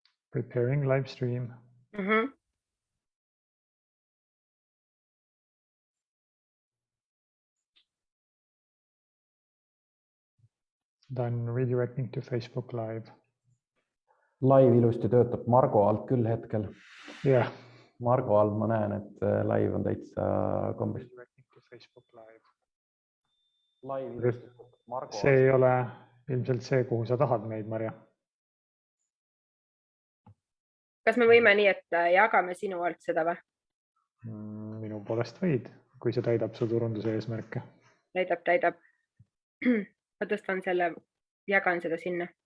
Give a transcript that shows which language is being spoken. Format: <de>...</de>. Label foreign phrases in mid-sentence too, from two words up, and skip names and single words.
<en>Preparing live stream. Done redirecting to Facebook Live.</en> <et>Live ilusti töötab Margo alt küll hetkel. Yeah. Margo alt ma näen, et live on täitsa kombis.</et> <en>Redirecting to Facebook Live.</en> <et>Live ilusti töötab Margo see ei ole ilmselt see, kuhu sa tahad meid, Marja. Kas me võime nii, et jagame sinu alt seda või? Minu poolest võid, kui see täidab su turunduse eesmärke. Täidab. Ma tõstan selle, jagan seda sinna.</et>